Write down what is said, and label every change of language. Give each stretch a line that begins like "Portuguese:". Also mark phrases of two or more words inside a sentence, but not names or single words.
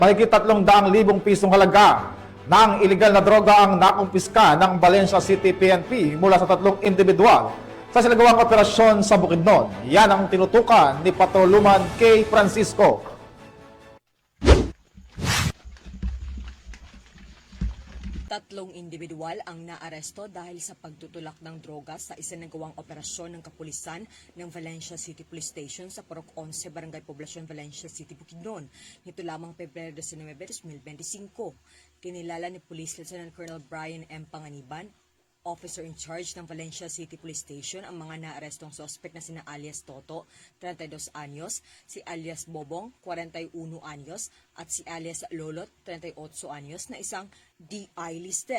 Filipino: Mahigit 300,000 pisong halaga ng iligal na droga ang nakumpiska ng Valencia City PNP mula sa 3 individual sa sinagawang operasyon sa Bukidnon. Yan ang tinutukan ni Patroluman K. Francisco. Tatlong individual ang naaresto dahil sa pagtutulak ng droga sa isinagawang operasyon ng kapulisan ng Valencia City Police Station sa Purok 11, Barangay Poblacion, Valencia City, Bukidnon. Nito lamang Pebrero 19, 2025. Kinilala ni Police Lieutenant Colonel Brian M. Panganiban,
English: Officer in charge
Filipino: ng Valencia City Police Station, ang mga naarestong sospek na sina alias Toto, 32 anyos, si alias Bobong, 41 anyos, at si alias Lolot, 38 anyos, na isang
English: DI listed.